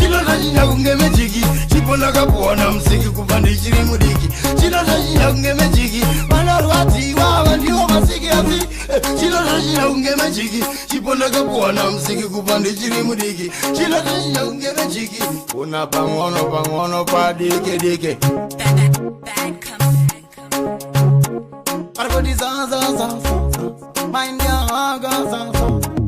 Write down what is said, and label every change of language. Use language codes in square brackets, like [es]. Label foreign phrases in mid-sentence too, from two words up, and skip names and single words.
[sn] Chinonda chinya kunge mejiki. Chipo ndakapuwa na muziki kubva ndichiri mudiki. Chinonda chinya kunge mejiki. Vanorwadziwa, ava ndivo masiki asi. Eh, chinonda chinya kunge mejiki. Chipo ndakapuwa na muziki kubva ndichiri mudiki. Chinonda chinya kunge mejiki. Una pang'ono, pang'ono padiki diki. [en] Bad, bad company. Parvati za, za, za, za, za. Mind ya, ga, za, za, za.